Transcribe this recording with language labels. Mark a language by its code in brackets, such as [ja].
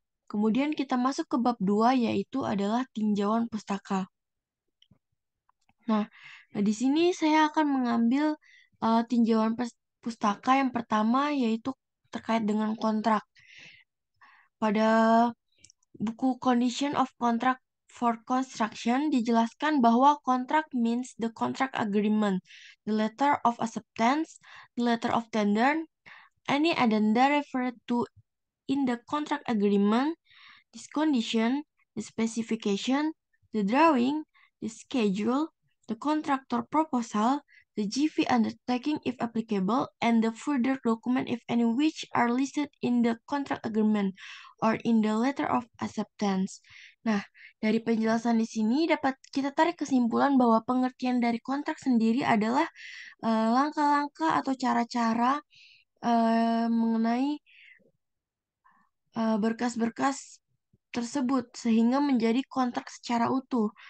[id] Kemudian kita masuk ke bab 2 yaitu adalah tinjauan pustaka. Nah, di sini saya akan mengambil tinjauan pustaka yang pertama yaitu terkait dengan kontrak. Pada buku [en] Condition of Contract for Construction [id] dijelaskan bahwa [en] contract means the contract agreement, the letter of acceptance, the letter of tender, any addenda referred to in the contract agreement, this condition, the specification, the drawing, the schedule, the contractor proposal, the GV undertaking if applicable, and the further document if any which are listed in the contract agreement or in the letter of acceptance. [id] Nah, dari penjelasan di sini dapat kita tarik kesimpulan bahwa pengertian dari kontrak sendiri adalah langkah-langkah atau cara-cara mengenai berkas-berkas tersebut sehingga menjadi kontrak secara utuh.